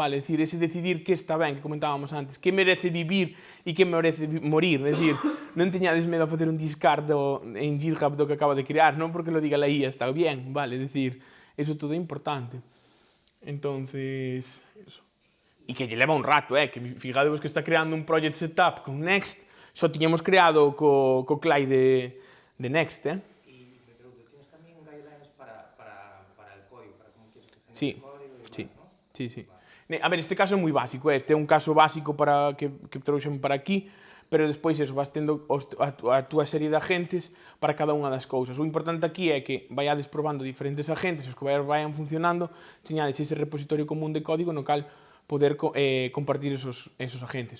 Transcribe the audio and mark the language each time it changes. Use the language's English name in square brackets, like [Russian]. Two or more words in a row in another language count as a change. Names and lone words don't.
[Galician] É dicir, ese decidir que está ben, que comentábamos antes, que merece vivir e que merece morir, é dicir, non teñades medo a facer un discard en GitHub do que acaba de crear, non [Spanish] porque lo diga la IA, está bien, vale? [Galician] É dicir, eso todo é importante. [Spanish] Entonces, eso. [Galician] E que lle leva un rato, que fijadevos que está creando un [English] project setup [Galician] con Next, só tiñamos creado co CLI de Next, [Spanish] Y me pregunto, ¿tienes también guidelines para el código, para cómo quieres que Sí, genere el código y demás, sí, ¿no? sí. [Galician] A ver, este caso é moi básico, este é un caso básico para que trouxen para aquí, pero despois eso, vas tendo a túa serie de agentes para cada unha das cousas. O importante aquí é que vaiades probando diferentes agentes, os que vayan funcionando, teñades ese repositorio común de código no cal poder compartir esos agentes.